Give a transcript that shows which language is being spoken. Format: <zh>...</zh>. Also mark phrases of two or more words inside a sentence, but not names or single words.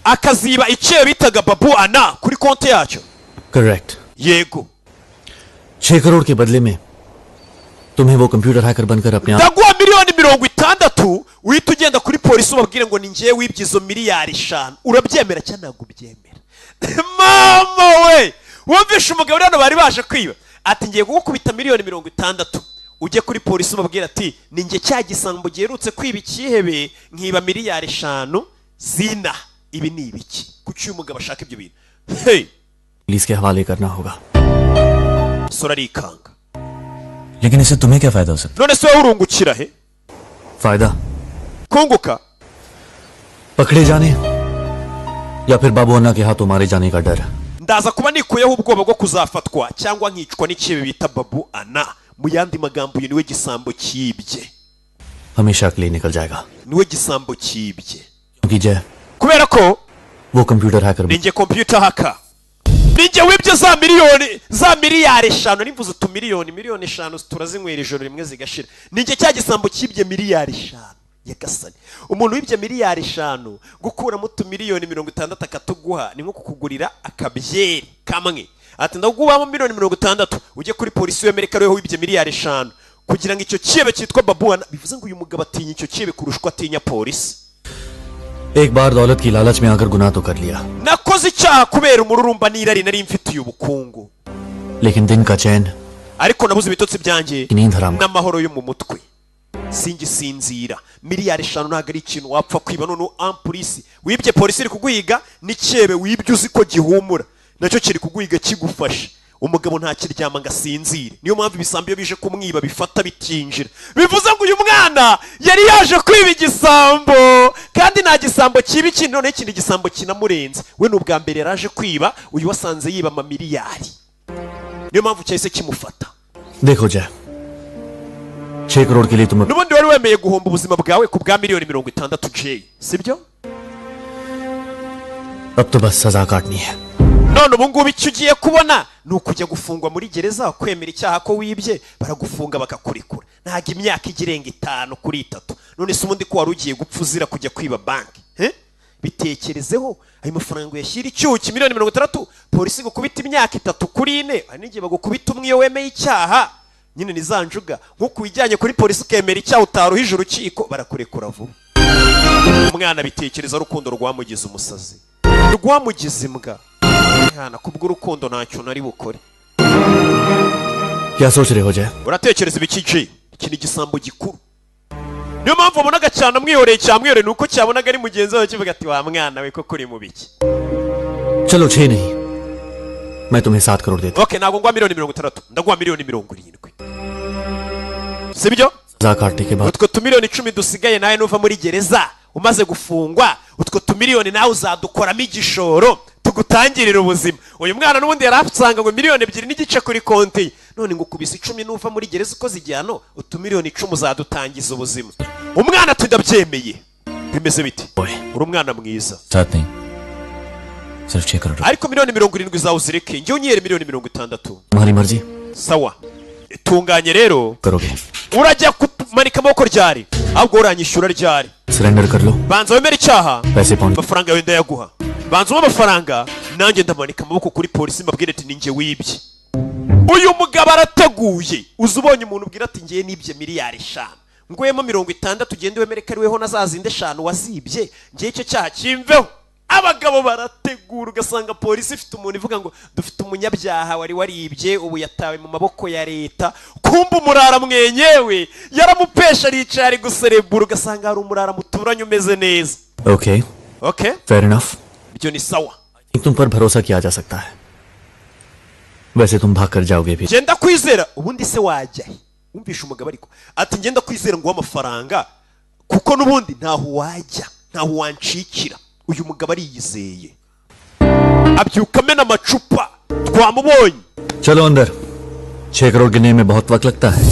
<rw>akaziba icyo bitaga babu ana kuri konti yacu</rw> <hi>करेक्ट</hi> <rw>yego</rw> <hi>6 करोड़ के बदले में तुम्हें वो</hi> <en>computer hacker</en> <hi>बनकर अपने आप</hi> <rw>ndaguha miliyoni 60 uhita ugenda kuri polisi ubabwire ngo ni ngiye wibye izo miliyari 5 urabyemera cyangwa ntabwo ubyemera mama we wumvishe umugabo rero bari baje kwiba ati ngiye kugukubita miliyoni 60 ujye kuri polisi ubabwira ati ni nge cya gisambo giherutse kwiba ikihebe nkiba miliyari 5 zina ibi ni ibiki kuki uyu mugabo ashaka ibyo bintu hey</rw> <hi>पुलिस के हवाले करना होगा</hi> <rw>sora rikanga</rw> <hi>लेकिन इससे तुम्हें क्या फायदा हो सकता</hi> <rw>none se wowe urungukira he</rw> <hi>फायदा</hi> <rw>kunguka</rw> <hi>पकड़े जाने या फिर बाबू अन्ना के हाथों मारे जाने का डर</hi> <rw>ndaza kuba nikuyeho ubwoba bwo kuzafatwa cyangwa nkicwa n'ikibi bita babu ana mu yandi magambo uyu niwe gisambo cyibye</rw> <hi>हमेशा के लिए निकल जाएगा</hi> <rw>niwe gisambo cyibye</rw> <hi>क्योंकि जय</hi> <rw>kubera ko</rw> <en>वो computer hacker</en> <rw>ninjye</rw> <en>computer hacker</en> <rw>ninjye wibye za miliyari 5 nimvuze tu miliyoni 5 turazinywera ijoro rimwe zigashira ninjye cya gisambo cyibye miliyari 5 yagasani umuntu wibye miliyari 5 gukuramo utu miliyoni 60 akatuguha ni nko kukugurira akabyeri kamwe ati ndagubamo miliyoni 60 ujye kuri polisi y'Amerika rero wibye miliyari 5 kugira ngo icyo kibe cyitwa babuana bivuze ngo uyu mugabo atinya icyo kibe kurushwa atinya polisi</rw> <hi>एक बार दौलत की लालच में आकर गुनाह तो कर लिया</hi> <rw>nakoze icyaha kubera umururumba n'irari nari mfitiye ubukungu</rw> <hi>लेकिन दिन का चैन</hi> <rw>ariko nabuze ibitotsi byanjye</rw> <hi>नींद हराम</hi> <rw>n'amahoro yo mu mutwe singisinzira miliyari 5 ntabwo ari ikintu wapfa kwiba none ampolisi wibye polisi iri kuguhiga n'icyebe wibye uzi ko gihumura nacyo kiri kuguhiga kigufashe umugabo nta kiryama ngo asinzire niyo mpamvu ibisambo iyo bije kumwiba bifata bitinjira bivuze ngo uyu mwana yari yaje kwiba igisambo kandi nta gisambo kibi kindi none ikindi gisambo kinamurenze we n'ubwa mbere yaraje kwiba uyu wasanze yiba amamiliyari niyo mpamvu cyahise kimufata</rw> <hi>देखो जय 6 करोड़ के लिए तुम</hi> <rw>n'ubundi wari wemeye guhomba ubuzima bwawe ku bwa miliyoni 60 Jay sibyo</rw> <hi>अब तो बस सजा काटनी है</hi> <rw>none ubu ngubu icyo ugiye kubona ni ukujya gufungwa muri gereza kwemera icyaha ko wibye baragufunga bakakurekura ntabwo imyaka igirenga 5 kuri 3 none se ubundi ko wari ugiye gupfa uzira kujya kwiba banki bitekerezeho ayo mafaranga yashyira icyuki miliyoni 60 polisi gukubita imyaka 3 kuri 4 hari n'igihe bagukubita umwe iyo wemeye icyaha nyine nizanjuga nk'uko wijyanye kuri polisi ukemera icyaha utaruhije urukiko barakurekura vuba umwana bitekereza urukundo rwamugize umusazi rwamugize imbwa yana kubw'urukundo ntacyo nari bukore</rw> <hi>क्या सोच रहे हो जय</hi> <rw>uratekereza ibiki Jay iki ni igisambo gikuru niyo mpamvu wabonaga cyane amwihoreye cyamwihoreye nuko cyabonaga ari mugenzi wawe kivuga ati wa mwana we koko uri mu biki</rw> <hi>चलो 6 नहीं मैं तुम्हें 7 करोड़ देता</hi> <rw>okay ntabwo ngwa miliyoni 60 ndaguha miliyoni 70 sibyo</rw> <hi>सजा काटने के बाद</hi> <rw>utwo tumiliyoni 10 dusigaye nawe nuva muri gereza umaze gufungwa utwo tumiliyoni nawe uzadukoramo igishoro tugutangirira ubuzima. Uyu mwana n'ubundi yarafusanga ngo miliyoni 2 n'igice kuri konti, none ngo kubisa 10 nuva muri gereza ukoze igihano utumiliyoni 10 uzadutangiza ubuzima. Umwana tudabyemeye bimeze biti uri umwana mwiza</rw> <hi>साथ नहीं सिर्फ 6 करोड़</hi> <rw>ariko miliyoni 70 zawe uzireke njye unyere miliyoni 60.</rw> <hi>तुम्हारी मर्जी</hi> <rw>sawa tunganye rero</rw> <hi>करोगे</hi> <rw>urajya kumanika amaboko ryari ahubwo uranyishyura ryari</rw> <hi>सरेंडर कर लो</hi> <rw>banza wemere icyaha</rw> <hi>पैसे पाउंड</hi> <rw>amafaranga yawe ndayaguha banza uwo amafaranga nanjye ndamanika amaboko kuri polisi mbabwire ati ninjye wibye. Uyu mugabo arateguye uzi ubonye umuntu ubwira ati ngiye nibye miliyari 5 ngwemo 60 ugende wemere ko ariweho nazazinde 5 wazibye ngiye icyo cyaha kimveho. Abagabo barategura ugasanga polisi ifite umuntu ivuga ngo dufite umunyabyaha wari waribye ubu yatawe mu maboko ya leta, kumba umurara mwenyewe yaramupesha aricaye ari guserebura ugasanga hari umurara muturanye umeze neza.</rw> <hi>ओके</hi> <rw>Okay</rw> <en>fair enough</en> <rw>ibyo ni sawa</rw> <hi>तुम पर भरोसा किया जा सकता है वैसे तुम भाग कर जाओगे भी</hi> <rw>genda kwizera ubundi se wajya umvisha umugabo ariko ati ngenda kwizera ngo amafaranga kuko nubundi ntaho wajya ntaho wancikira. Uyu mugabo ariyizeye abyuka amena amacupa twamubonye.</rw> <hi>चलो अंदर 6 करोड़ गिनने में बहुत वक्त लगता है</hi>